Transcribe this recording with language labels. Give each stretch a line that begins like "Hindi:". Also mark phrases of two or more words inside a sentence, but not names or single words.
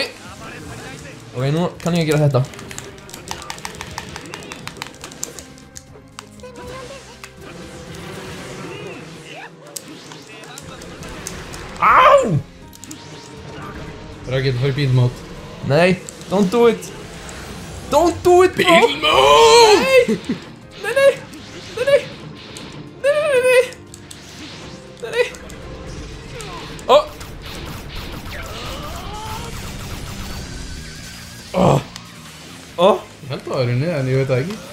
Icelandic: Ok, nú kann ég að gera þetta. Á! Það er ekki að fara í bílmót. Nei,
English: don't do it. Don't do it, bro!
Icelandic: Bílmót! Nei! Ó! Ég held að það er unni, en ég veit það ekki.